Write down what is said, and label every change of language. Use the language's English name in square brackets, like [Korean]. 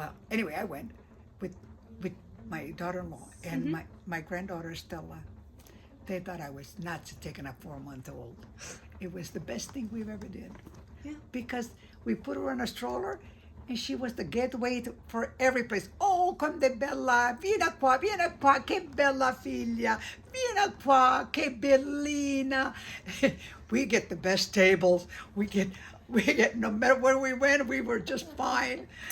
[English] Anyway, I went with my daughter-in-law and Mm-hmm. my granddaughter Stella. They thought I was nuts taking a 4-month-old. It was the best thing we've ever did. Yeah. Because we put her in a stroller, and she was the gateway for every place. [Italian] Oh, quando bella, vieni qua, che bella figlia, vieni qua, che bellina. [English] We get the best tables. We get, no matter where we went, we were just fine.